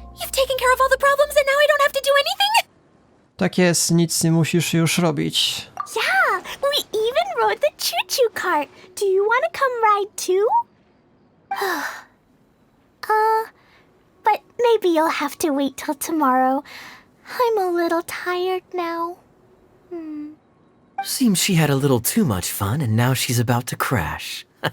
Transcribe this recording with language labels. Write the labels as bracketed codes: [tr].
[en] You've taken care of all the problems and now I don't have to do anything? [pl] Tak jest, nic nie musisz już robić. [en] Yeah, we even rode the choo-choo cart. Do you want to come ride too? But maybe you'll have to wait till tomorrow. I'm a little tired now. Seems she had a little too much fun and now she's about to crash.